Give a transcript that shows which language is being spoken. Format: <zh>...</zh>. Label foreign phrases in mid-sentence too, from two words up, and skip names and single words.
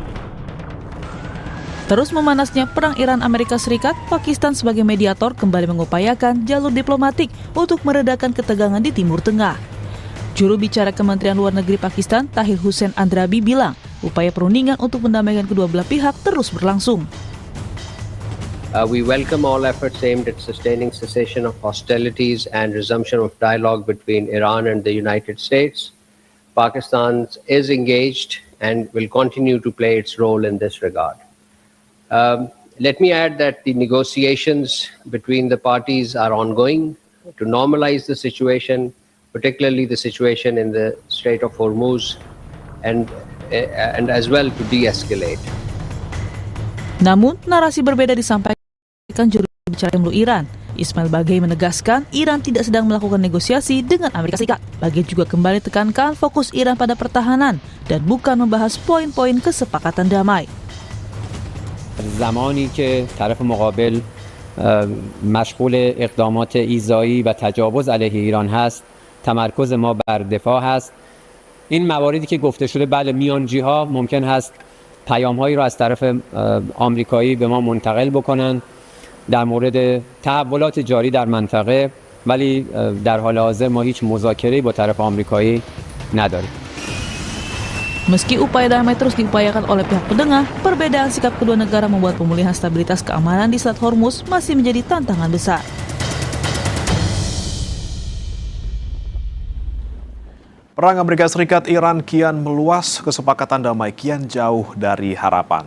<id>Terus memanasnya perang Iran-Amerika Serikat, Pakistan sebagai mediator kembali mengupayakan jalur diplomatik untuk meredakan ketegangan di Timur Tengah. Juru bicara Kementerian Luar Negeri Pakistan, Tahir Hussein Andrabi bilang, upaya perundingan untuk mendamaikan kedua belah pihak terus berlangsung.</id> <en>We welcome all efforts aimed at sustaining cessation of hostilities and resumption of dialogue between Iran and the United States. Pakistan is engaged and will continue to play its role in this regard. Let me add that the negotiations between the parties are ongoing to normalize the situation, particularly the situation in the Strait of Hormuz, and as well to de-escalate.</en> <id>Namun, narasi berbeda disampaikan juru bicara Kremlin Iran. Ismail Baghai menegaskan Iran tidak sedang melakukan negosiasi dengan Amerika Serikat. Baghai juga kembali tekankan fokus Iran pada pertahanan dan bukan membahas poin-poin kesepakatan damai.</id> <fa>زمانی که طرف مقابل مشغول اقدامات ایذایی و تجاوز علیه ایران هست، تمرکز ما بر دفاع هست. این مواردی که گفته شده بله میانجی ها ممکن هست پیام هایی را از طرف آمریکایی به ما منتقل بکنن در مورد تحولات جاری در منطقه، ولی در حال حاضر ما هیچ مذاکره‌ای با طرف آمریکایی نداریم.</fa> <id>Meski upaya damai terus diupayakan oleh pihak penengah, perbedaan sikap kedua negara membuat pemulihan stabilitas keamanan di Selat Hormuz masih menjadi tantangan besar. Perang Amerika Serikat-Iran kian meluas, kesepakatan damai kian jauh dari harapan.</id>